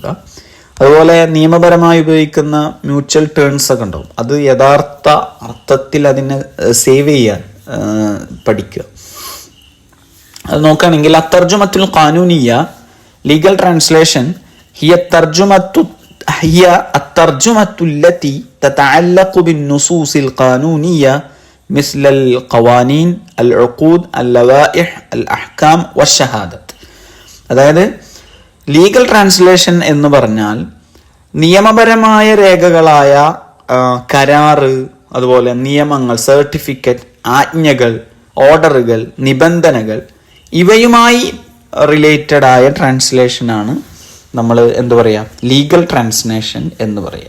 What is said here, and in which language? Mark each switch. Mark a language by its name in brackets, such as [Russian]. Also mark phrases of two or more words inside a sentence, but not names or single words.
[Malayalam] അതുപോലെ നിയമപരമായി ഉപയോഗിക്കുന്ന [English] mutual terms [Malayalam] ഒക്കെ ഉണ്ടാവും, അത് യഥാർത്ഥ അർത്ഥത്തിൽ അതിനെ സേവ് ചെയ്യാൻ പഠിക്കുക. അത് നോക്കുകയാണെങ്കിൽ [Arabic] الترجمة القانونية, [English] legal translation, [Arabic] ഹിയ الترجمة التي تتعلق بالنصوص القانونية مثل القوانين العقود اللوائح الأحكام والشهادات. [Malayalam] അതായത് [English] legal translation [Malayalam] എന്ന് പറഞ്ഞാൽ നിയമപരമായ രേഖകളായ കരാറ്, അതുപോലെ നിയമങ്ങൾ, സർട്ടിഫിക്കറ്റ്, ആജ്ഞകൾ, ഓർഡറുകൾ, നിബന്ധനകൾ, ഇവയുമായി റിലേറ്റഡ് ആയ ട്രാൻസ്ലേഷനാണ് നമ്മൾ എന്ത് പറയാം, [English] legal translation [Malayalam] എന്ന് പറയാം.